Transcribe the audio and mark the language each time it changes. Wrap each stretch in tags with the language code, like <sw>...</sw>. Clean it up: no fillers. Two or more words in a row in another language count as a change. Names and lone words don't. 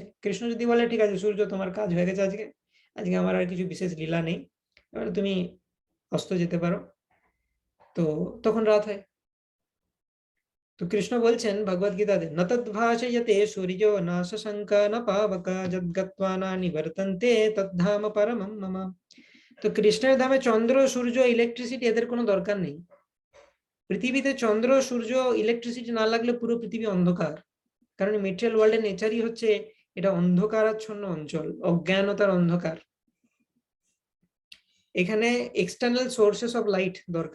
<bn>কৃষ্ণ যদি বলে ঠিক আছে সূর্য তোমার কাজ হয়ে গেছে, আজকে আজকে আমার আর কিছু বিশেষ লীলা নেই, এবার তুমি অস্ত যেতে পারো। তো তখন রাত হয়। তো কৃষ্ণ বলছেন ভগবদ গীতাতে,</bn> <sa>ন তদ্ভাষয়তে সূর্য না শশঙ্ক না পাবক যদ্গত্বা না নিবর্তন্তে তদ্ধাম পরমম মম।</sa> <bn>তো কৃষ্ণের ধামে চন্দ্র সূর্য ইলেকট্রিসিটি এদের কোনো দরকার নেই। পৃথিবীতে চন্দ্র সূর্য ইলেকট্রিসিটি না লাগলে পুরো পৃথিবী অন্ধকার। কারণ</bn> <en>material world's nature</en> <bn>হচ্ছে এটা অন্ধকারাচ্ছন্ন অঞ্চল, অজ্ঞানতার অন্ধকার। এখানে</bn> <en>external sources of light</en> <bn>দরকার।</bn>